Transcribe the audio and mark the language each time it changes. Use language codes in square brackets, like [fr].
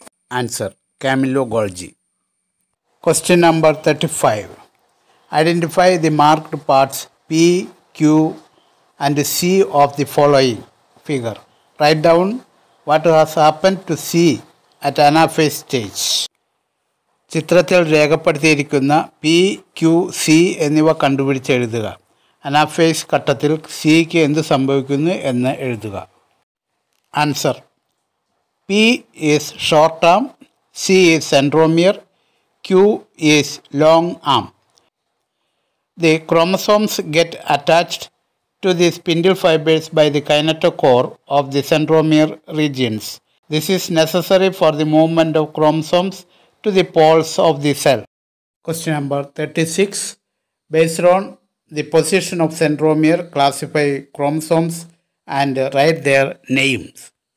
[en] Answer: Camillo Golgi. Question number 35. Identify the marked parts P, Q, and C of the following figure. Write down what has happened to C at anaphase stage. [ml] ചിത്രത്തിൽ രേഖപ്പെടുത്തിയിരിക്കുന്ന P, Q, C എന്നിവ കണ്ടുപിടിച്ചെഴുതുക. Anaphase ഘട്ടത്തിൽ സിക്ക് എന്ത് സംഭവിക്കുന്നു എന്ന് എഴുതുക. [en] Answer: P is short arm, C is centromere, Q is long arm. The chromosomes get attached to the spindle fibers by the kinetochore of the centromere regions. This is necessary for the movement of chromosomes to the poles of the cell. Question number 36. Based on the position of centromere, classify chromosomes and write their names.